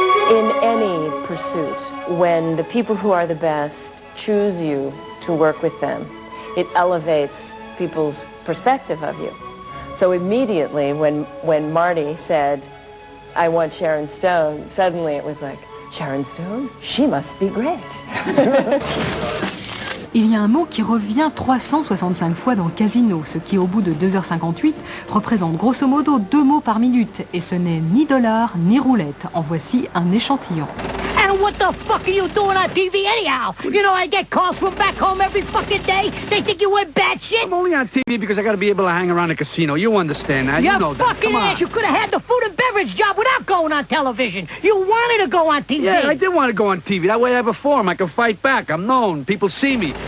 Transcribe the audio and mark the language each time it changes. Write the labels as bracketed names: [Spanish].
[English] In any pursuit, when the people who are the best choose you to work with them, it elevates people's perspective of you. So immediately when Marty said, I want Sharon Stone, suddenly it was like, Sharon Stone? She must be great. [French] Il y a un mot qui revient 365 fois dans Casino, ce qui au bout de 2h58 représente grosso modo 2 mots par minute. Et ce n'est ni dollar ni roulette. En voici un échantillon. [English] And what the fuck are you doing on TV anyhow? You know I get calls from back home every fucking day. They think you went bad shit. I'm only on TV because I gotta be able to hang around a casino. You understand that? You know that. fucking Come on. ass. You could have had the food and beverage job without going on television. You wanted to go on TV. Yeah, I did want to go on TV. That way I perform. I can fight back. I'm known. People see me.